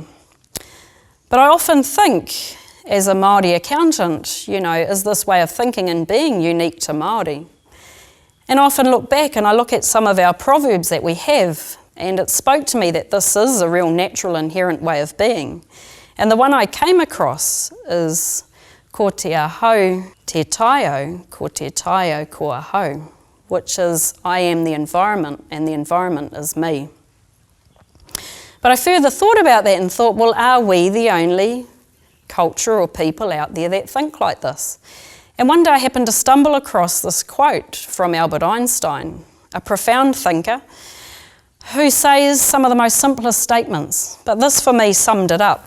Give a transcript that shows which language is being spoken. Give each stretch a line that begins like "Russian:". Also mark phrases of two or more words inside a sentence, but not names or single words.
English: But I often think, as a Maori accountant, you know, is this way of thinking and being unique to Maori? And I often look back and I look at some of our proverbs that we have, and it spoke to me that this is a real natural inherent way of being. And the one I came across is
Māori: ko te ahau te taio, ko te taio ko ahau,
English: which is I am the environment and the environment is me. But I further thought about that and thought, well, are we the only culture or people out there that think like this? And one day I happened to stumble across this quote from Albert Einstein, a profound thinker, who says some of the most simplest statements, but this for me summed it up.